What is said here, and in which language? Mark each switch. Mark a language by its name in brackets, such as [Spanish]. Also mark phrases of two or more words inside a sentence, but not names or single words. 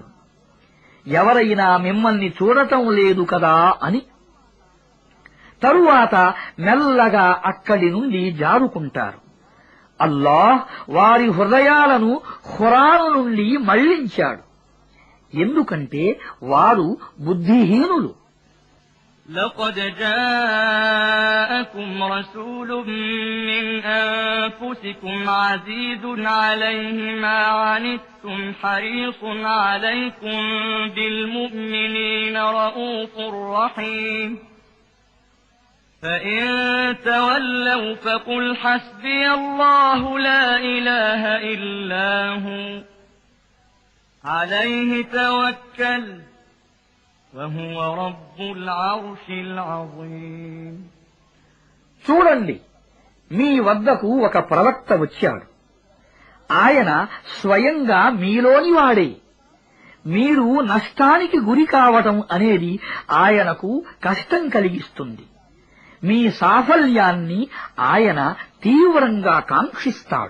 [Telugu] ఎవరైనా మిమ్మల్ని చూడటం లేదు కదా అని. తరువాత మెల్లగా అక్కడి నుండి జారుకుంటారు. అల్లాహ్ వారి హృదయాలను ఖురాను నుండి మళ్లించాడు. ఎందుకంటే వారు బుద్ధిహీనులు. [Arabic] لقد جاءكم رسول من أنفسكم عزيز عليه ما عنتم حريص عليكم بالمؤمنين رؤوف رحيم فإن تولوا فقل حسبي الله لا إله إلا هو عليه توكل وهو رب العرش العظيم. [Telugu] చూడండి, మీ వద్దకు ఒక ప్రవక్త వచ్చాడు. ఆయన స్వయంగా మీలోని వాడే. మీరు నష్టానికి గురి కావటం అనేది ఆయనకు కష్టం కలిగిస్తుంది. మీ సాఫల్యాన్ని ఆయన తీవ్రంగా కాంక్షిస్తాడు.